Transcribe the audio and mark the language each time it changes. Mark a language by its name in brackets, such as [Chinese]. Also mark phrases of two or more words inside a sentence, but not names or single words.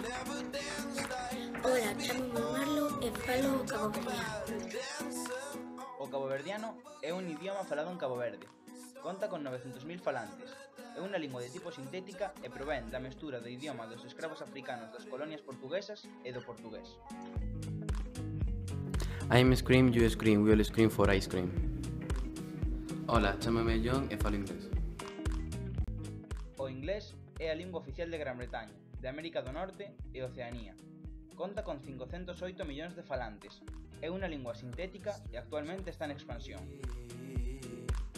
[Galician] Hola, chámame Marlo e falo caboverdiano. O caboverdiano é un idioma falado en Cabo Verde. Conta con 900.000 falantes. É unha lingua de tipo sintética e provén da mestura do idioma dos escravos africanos das colonias portuguesas e do portugués. [English] I'm scream, you scream, we all scream for ice cream. [Galician] Hola, chámame John e falo inglés. O inglés é a lingua oficial de Gran Bretaña, de América do Norte e Oceanía. Conta con 508 millóns de falantes. É unha lingua sintética e actualmente está en expansión.